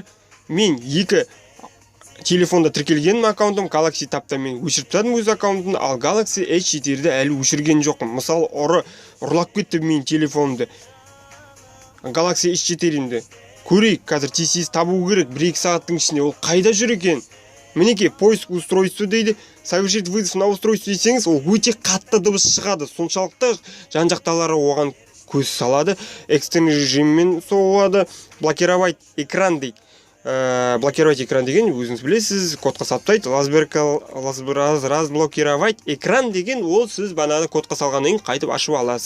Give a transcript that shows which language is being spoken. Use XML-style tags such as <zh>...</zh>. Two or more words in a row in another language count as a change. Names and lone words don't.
<kk>Мен екі телефонда тіркелген аккаунтым Galaxy Tab'та мен өшіріп тастадым өз аккаунтымды, ал Galaxy S4-ді әлі өшірген жоқпын. Мысалы, ұрлап кетті мен телефонымды. Galaxy S4-ді көрейік, қазір тез табу керек. 1-2 сағаттың ішінде ол қайда жүр екен? Мінекей</kk> <ru>поиск устройства</ru> <kk>дейді.</kk> <ru>Совершить вызов на устройство</ru> <kk>десеңіз, ол өте қатты дыбыс шығады. Соншалықты жан-жақталары оған көз салады.</kk> <ru>Экстренный режиммен</ru> <kk>соғады.</kk> <ru>Блокировать экран</ru> <kk>дейді.</kk> <ru>Блокировать экран</ru> <kk>деген өзіңіз білесіз, кодқа саптайды.</kk> <ru>Разблокировать экран</ru> <kk>деген ол сіз бананы кодқа салғаннан кейін қайтып ашып аласыз.</kk>